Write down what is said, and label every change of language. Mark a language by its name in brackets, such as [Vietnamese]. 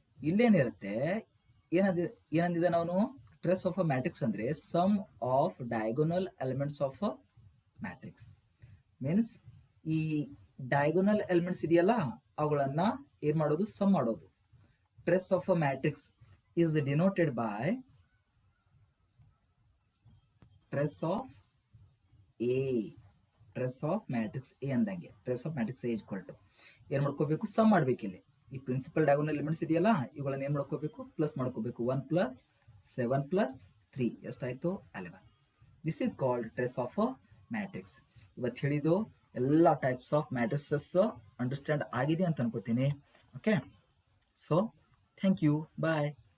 [Kannada] ಇಲ್ಲೇನಿರುತ್ತೆ, ಏನಂದಿದ್ದಾನೆ ಅವನು, [English] Trace of a matrix ಅಂದ್ರೆ sum of diagonal elements of a matrix. [Kannada] Means ಈ diagonal elements ಇದೆಯಲ್ಲ ಅವುಗಳನ್ನ ಏನ್ ಮಾಡೋದು, ಸಮ್ ಮಾಡೋದು. [English] Trace of a matrix is denoted by trace of A. [Kannada] Trace of matrix A ಅಂದಂಗೆ trace of matrix A equal to ಏನ್ ಮಾಡ್ಕೋಬೇಕು, some ಮಾಡ್ಬೇಕು. ಇಲ್ಲಿ ಈ ಪ್ರಿನ್ಸಿಪಲ್ ಡಯಾಗೋನಲ್ ಎಲಿಮೆಂಟ್ಸ್ ಇದೆಯಲ್ಲ ಇವುಗಳನ್ನ ಏನ್ ಮಾಡ್ಕೋಬೇಕು, ಪ್ಲಸ್ ಮಾಡ್ಕೋಬೇಕು. 1 + 7 + 3 ಎಷ್ಟಾಯ್ತು, 11. [English] This is called trace of a matrix. [Kannada] ಇವತ್ತು ಹೇಳಿದ್ದು ಎಲ್ಲ ಟೈಪ್ಸ್ ಆಫ್ ಮ್ಯಾಟ್ರಿಕ್ಸಸ್ ಅಂಡರ್ಸ್ಟ್ಯಾಂಡ್ ಆಗಿದೆ ಅಂತ ಅನ್ಕೋತೀನಿ. [English] Okay, so thank you, bye.